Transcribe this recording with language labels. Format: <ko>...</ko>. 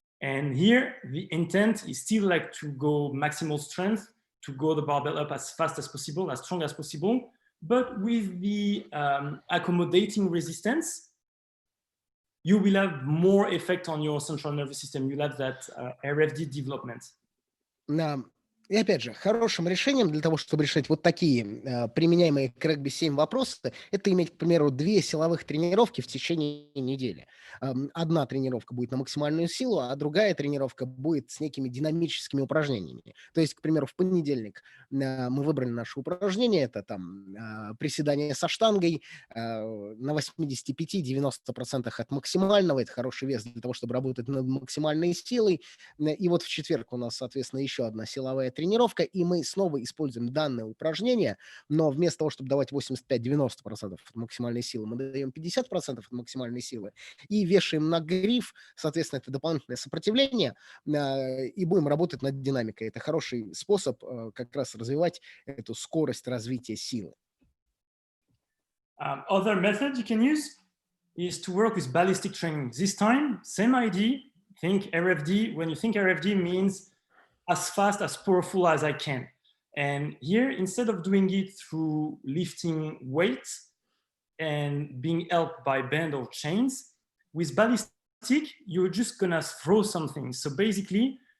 <en>And here, the intent is still like to go maximal strength, to go the barbell up as fast as possible, as strong as possible, but with the accommodating resistance, you will have more effect on your central nervous system. You'll have that RFD development.</en> <ru>И опять же, хорошим решением для того, чтобы решать вот такие применяемые к регби-7 вопросы, это иметь, к примеру, 2 силовых тренировки в течение недели. Одна тренировка будет на максимальную силу, а другая тренировка будет с некими динамическими упражнениями. То есть, к примеру, в понедельник мы выбрали наше упражнение, это там приседание со штангой на 85-90% от максимального, это хороший вес для того, чтобы работать над максимальной силой. И вот в четверг у нас, соответственно, еще одна силовая тренировка, и мы снова используем данное упражнение, но вместо того, чтобы давать 85-90% от максимальной силы, мы даем 50% от максимальной силы и вешаем на гриф, соответственно, это дополнительное сопротивление, и будем работать над динамикой. Это хороший способ как раз развивать эту скорость развития силы.</ru> <en>Other method you can use is to work with ballistic training. This time, same idea, think RFD. When you think RFD means as fast, as powerful as I can. And here, instead of doing it through lifting weights and being helped by band or chains, with ballistic, you're just gonna throw something. So basically,</en>